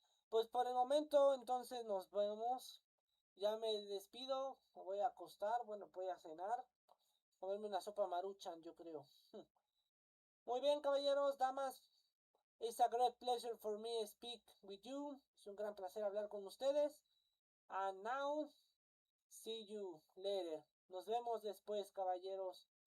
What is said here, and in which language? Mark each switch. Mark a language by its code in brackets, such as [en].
[es] Pues por el momento entonces nos vemos. Ya me despido, me voy a acostar, bueno, voy a cenar, comerme una sopa maruchan, yo creo. Muy bien, caballeros, damas. [en] It's a great pleasure for me to speak with you. [es] Es un gran placer hablar con ustedes. [en] And now, see you later. [es] Nos vemos después, caballeros.